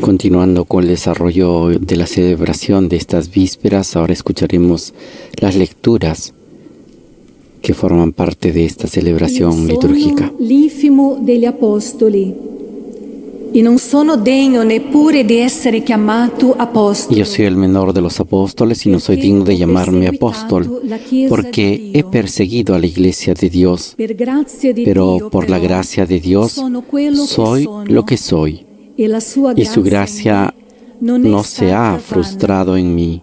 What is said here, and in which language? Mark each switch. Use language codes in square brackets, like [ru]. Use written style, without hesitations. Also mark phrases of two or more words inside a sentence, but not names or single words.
[es] Continuando con el desarrollo de la celebración de estas vísperas, ahora escucharemos las lecturas que forman parte de esta celebración litúrgica. [it] Sono l'ifimo degli apostoli e non sono degno neppure di essere chiamato apostolo. [es] Yo soy el menor de los apóstoles y no soy digno de llamarme apóstol, porque he perseguido a la iglesia de Dios, pero por la gracia de Dios soy lo que soy, y su gracia no se ha frustrado en mí.